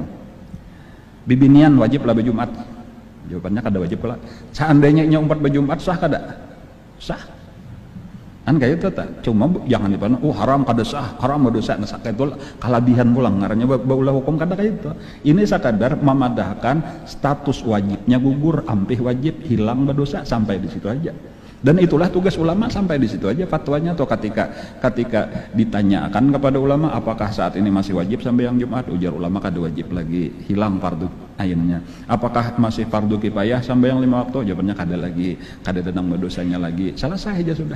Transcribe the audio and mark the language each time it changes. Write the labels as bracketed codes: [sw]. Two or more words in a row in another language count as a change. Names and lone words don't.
[bjn] Bibinian wajib lah berjumat, jawabannya kada wajib pula. Seandainya nyompat berjumat sah kada? Sah kan kayak itu tak, cuma jangan dipandang haram kada sah, haram berdosa, nah itu kelebihan pulang ngarannya baulah hukum kada kayak itu. Ini sekadar memadahkan status wajibnya gugur, ampih wajib hilang berdosa, sampai di situ aja. Dan itulah tugas ulama, sampai di situ aja fatwanya. Atau ketika ditanyakan kepada ulama apakah saat ini masih wajib sampai yang Jumat, ujar ulama kada wajib lagi, hilang fardu ainnya. Apakah masih fardu kifayah sampai yang 5 waktu, jawabannya kada lagi, kada tentang dosanya lagi, selesai aja sudah.